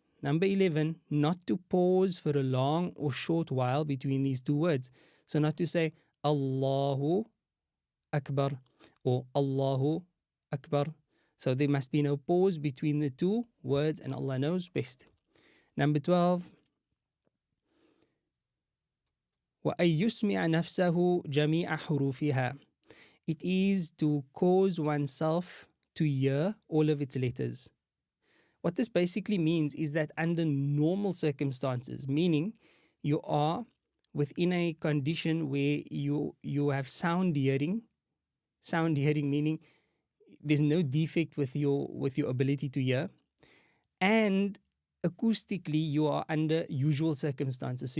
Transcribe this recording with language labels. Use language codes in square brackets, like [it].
[en] Number 11, not to pause for a long or short while between these two words. So not to say Allahu Akbar or Allahu Akbar. So there must be no pause between the two words, and Allah knows best. [ar] Number 12, وَأَن يُسْمِعَ نَفْسَهُ جَمِيعَ حُرُوفِهَا. [en] It is to cause oneself to hear all of its letters. What this basically means is that under normal circumstances, meaning you are within a condition where you have sound hearing meaning there's no defect with your ability to hear, and acoustically you are under usual circumstances.